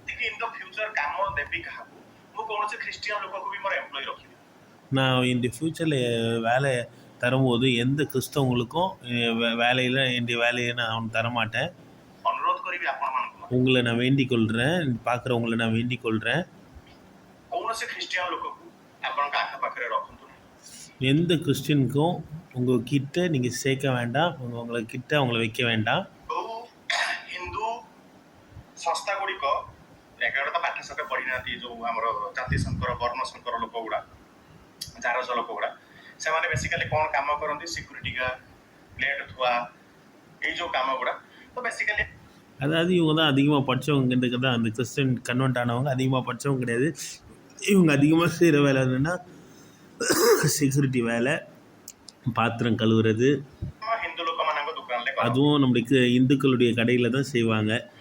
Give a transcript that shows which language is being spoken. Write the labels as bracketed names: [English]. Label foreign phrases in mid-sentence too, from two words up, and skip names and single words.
[Tamil] நான் இந்த ஃப்யூச்சரில் வேலை தரும்போது எந்த கிறிஸ்தவங்களுக்கும் வேலையில் வேலையை நான் தரமாட்டேன். உங்களை நான் வேண்டிக் கொள்கிறேன், பார்க்குறவங்களை நான் வேண்டிக் கொள்கிறேன். எந்த கிறிஸ்டினுக்கும் உங்ககிட்ட நீங்கள் சேர்க்க வேண்டாம், உங்ககிட்ட அவங்கள வைக்க வேண்டாம். [Odia] ସଂସ୍ଥା ଗୁଡ଼ିକ ଏଗାର ତ ପାଠ ସାଠ ପଢ଼ିନାହାନ୍ତି, ଯେଉଁ ଆମର ଜାତିଶଙ୍କର ବର୍ଣ୍ଣଶଙ୍କର ଲୋକ ଗୁଡ଼ା, ଜାରଜ ଲୋକ ଗୁଡ଼ା, ସେମାନେ ବେସିକାଲି କ'ଣ କାମ କରନ୍ତି? [English] security guard, [Odia] ପ୍ଲେଟ୍ ଥୁଆ, ଏଇ ଯେଉଁ କାମ ଗୁଡ଼ା. ତ ବେସିକାଲି [Tamil] அதாவது இவங்க தான் அதிகமாக படித்தவங்க தான். அந்த [English] Christian convert [Tamil] ஆனவங்க அதிகமாக படித்தவங்க கிடையாது. இவங்க அதிகமாக செய்கிற வேலை என்னென்னா செக்யூரிட்டி வேலை, பாத்திரம் கழுவுறது. அதுவும் நம்மளுக்கு இந்துக்களுடைய கடையில் தான் செய்வாங்க.